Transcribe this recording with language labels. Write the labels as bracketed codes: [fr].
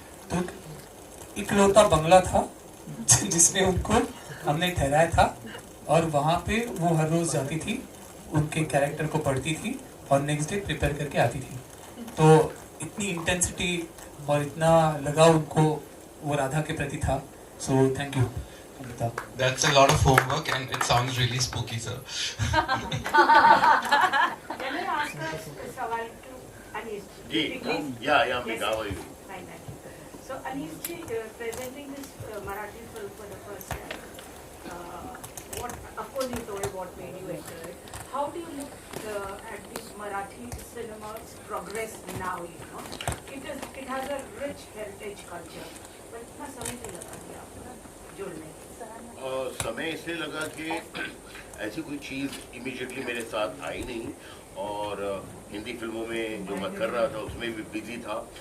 [hi] तो इकलौता बंगला था जिसमें उनको हमने ठहराया था और वहाँ पे वो हर रोज जाती थी, उनके कैरेक्टर को पढ़ती थी और नेक्स्ट डे प्रिपेयर करके आती थी. तो इतनी इंटेंसिटी और इतना लगाव उनको वो राधा के प्रति था. [en] So thank you. That's a lot of homework and it sounds really spooky, sir. Can I ask a सवाल to Anish? Please. Yeah, Megha, how are you? Fine. So Anish ji, presenting this Marathi film for the first time, of course you told what made you enter it. How do you look at this Marathi cinema's progress now? It has a rich heritage culture, but [hi] इतना समय नहीं लगा कि आप जुड़ने. समय इसलिए लगा कि ऐसी कोई चीज़ इमीडिएटली मेरे साथ आई नहीं, और हिंदी फिल्मों में जो मैं कर रहा था उसमें भी बिजी था.